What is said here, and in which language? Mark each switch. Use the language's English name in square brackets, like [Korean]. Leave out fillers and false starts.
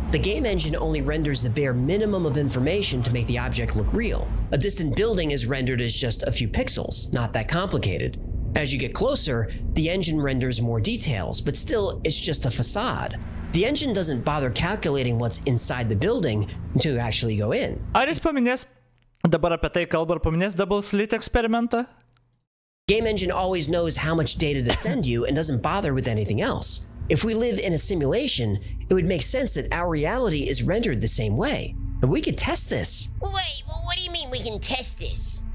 [English] The game engine only renders the bare minimum of information to make the object look real. A distant building is rendered as just a few pixels, not that complicated. As you get closer, the engine renders more details, but still, it's just a facade. The engine doesn't bother calculating what's inside the building until you actually go in. [Lithuanian] Ar jis paminės, dabar apie tai kalba, ar paminės double slit eksperimentą? [English] Game engine always knows how much data to send you and doesn't bother with anything else. If we live in a simulation, it would make sense that our reality is rendered the same way. And we could test this. Wait, well, what do you mean we can test this?